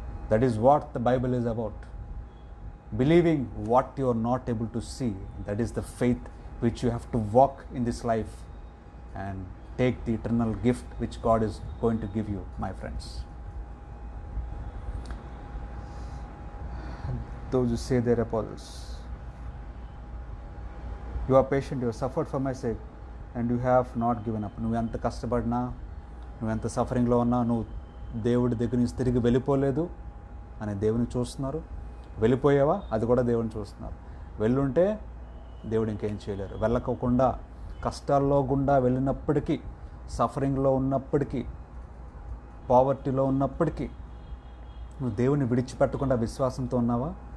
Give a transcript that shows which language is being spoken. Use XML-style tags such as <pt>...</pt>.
<en>That is what the Bible is about. Believing what you are not able to see, that is the faith which you have to walk in this life and take the eternal gift which God is going to give you, my friends. Those who say their apostles, you are patient, you have suffered for my sake and you have not given up.</en> <te>నువ్వు ఎంత కష్టపడినా, నువ్వు ఎంత సఫరింగ్లో ఉన్నా, నువ్వు దేవుడి దగ్గర నుంచి తిరిగి వెళ్ళిపోలేదు అని దేవుని చూస్తున్నారు. వెళ్ళిపోయావా? అది కూడా దేవుని చూస్తున్నారు. వెళ్ళుంటే దేవుడు ఇంకేం చేయలేరు. వెళ్ళకోకుండా కష్టాల్లో గుండా వెళ్ళినప్పటికీ, సఫరింగ్లో ఉన్నప్పటికీ, పావర్టీలో ఉన్నప్పటికీ నువ్వు దేవుని విడిచిపెట్టకుండా విశ్వాసంతో ఉన్నావా?</te>